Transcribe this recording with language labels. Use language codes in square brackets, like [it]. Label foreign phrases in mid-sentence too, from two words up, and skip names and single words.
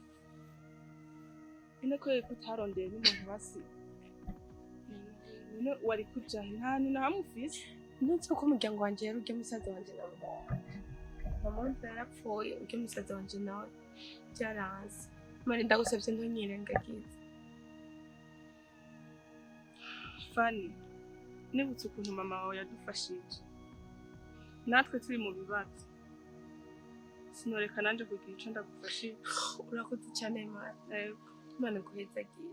[rn] ine ko utarondeye n'umuntu basi none wari kuja nta hantu na hamwe ufise ndetse uko umuryango wanjye yari urya musaza wanjye nawe mama wanjye yarapfuye urya musaza wanjye nawe byaranze mari ndagusabye ntunyirengagize Fani nibutse ukuntu mama wawe yadufashije natwe turi mu bibazo sinoreka nanje kugira ico ndagufashije urakoze cyane Imana iguhezagire